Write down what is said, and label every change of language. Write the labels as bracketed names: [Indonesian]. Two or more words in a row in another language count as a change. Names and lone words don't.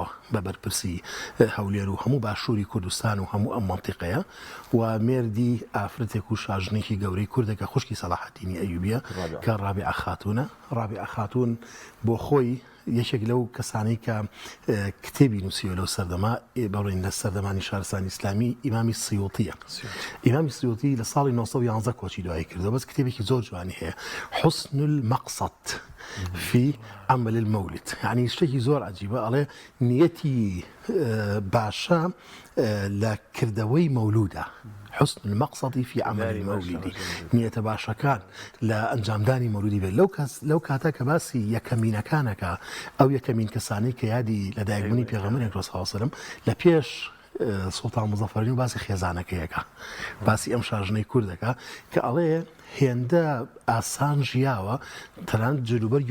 [Central Kurdish] بە بەرپرسی هەولێر و هەموو باشووری کوردستان و هەموو ئەم مەنتیقەیە و مێردی ئافرەتێک و شاژنێکی گەورەی کوردێکە خوشکی سەلاح الدینی ئەیوبیە کە ڕابعە خاتونە ڕابعە خاتون بۆ خۆی یەکێک لەو کەسانەی کە کتێبی نووسیوە لەو سەردەما بەڕێن لە سەردەمانی شارستانی ئیسلامی ئیمامی سیوطیە ئیمامی سیوطی لە ساڵی 1911 کۆچی دوایی کردەوە بەس کتێبێکی زۆر جوانی هەیە [Arabic] حسن المقصد في عمل المولد [Central Kurdish] يعني شتێکی زۆر عجیبە ئەڵێ نیەتی باشە لە کردەوەی مەولودە [Arabic] حسن المقصد في عمل المولد [Central Kurdish] نية باشەکان لە ئەنجامدانی مەولودی بێت لەو کاتە کە باسی یەکەمینەکانەکە ئەو یەکەمین کەسانەی کە یادی لەدایکبوونی پێغەمبەر [Arabic] صلی الله علیه وسلم [Central Kurdish] لە پێش سوڵتان مزەفەرەدین و باسی خێزانەکەیەکە باسی ئەم شاژنەی کوردەکە کە ئەڵێ هێندە ئاسان ژیاوە تەنانەت جلوبەرگی